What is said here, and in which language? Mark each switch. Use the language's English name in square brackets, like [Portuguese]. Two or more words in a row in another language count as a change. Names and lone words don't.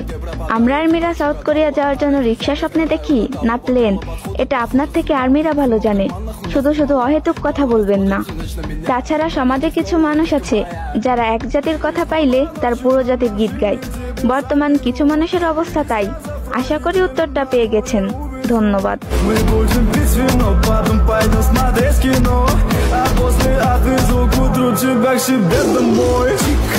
[Bangla] আমরা আর্মিরা সাউথ কোরিয়া যাওয়ার জন্য রিক্সা স্বপ্নে দেখি না প্লেন, এটা আপনার থেকে আর্মিরা ভালো জানে। শুধু শুধু অহেতুক কথা বলবেন না। তাছাড়া সমাজে কিছু মানুষ আছে যারা এক জাতির কথা পাইলে তার পুরো জাতির গীত গায়। বর্তমান কিছু মানুষের অবস্থা তাই। আশা করি উত্তরটা পেয়ে গেছেন। ধন্যবাদ। [Russian] А после отвезу к утру тебя к себе домой.